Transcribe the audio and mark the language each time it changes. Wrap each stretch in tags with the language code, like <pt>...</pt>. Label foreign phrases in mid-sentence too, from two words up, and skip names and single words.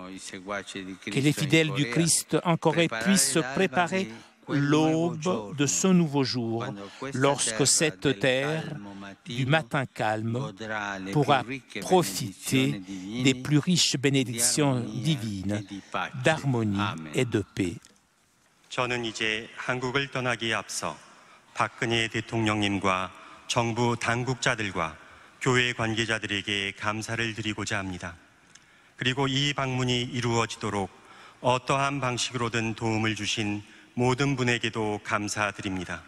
<fr>Que les fidèles du Christ en Corée puissent se préparer l'aube de ce nouveau jour, lorsque cette terre du matin calme pourra profiter des plus riches bénédictions divines, d'harmonie et de paix.</fr> <ko>저는 이제 한국을 떠나기에 앞서 박근혜 대통령님과 정부 당국자들과 교회 관계자들에게 감사를 드리고자 합니다. 그리고 이 방문이 이루어지도록 어떠한 방식으로든 도움을 주신 모든 분에게도 감사드립니다.</ko>